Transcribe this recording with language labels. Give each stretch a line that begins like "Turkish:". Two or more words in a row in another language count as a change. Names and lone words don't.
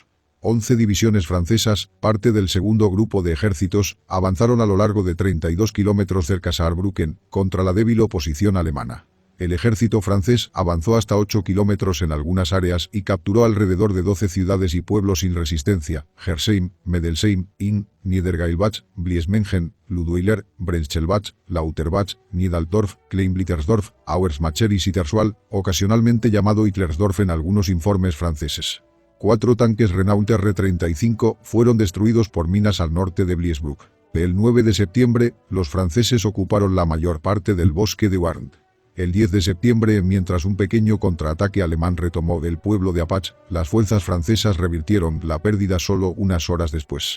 Spanish: 11 divisiones francesas, parte del segundo grupo de ejércitos, avanzaron a lo largo de 32 kilómetros cerca de Saarbrücken, contra la débil oposición alemana. El ejército francés avanzó hasta 8 kilómetros en algunas áreas y capturó alrededor de 12 ciudades y pueblos sin resistencia: Gersheim, Medelsheim, Inn, Niedergailbach, Bliesmengen, Ludweiler, Brenchelbach, Lauterbach, Niedaldorf, Kleinblittersdorf, Auersmacher y Sitterswald, ocasionalmente llamado Hitlersdorf en algunos informes franceses. 4 tanques Renault R-35 fueron destruidos por minas al norte de Bliesbruck. El 9 de septiembre, los franceses ocuparon la mayor parte del bosque de Warndt. El 10 de septiembre, mientras un pequeño contraataque alemán retomó el pueblo de Apach, las fuerzas francesas revirtieron la pérdida solo unas horas después.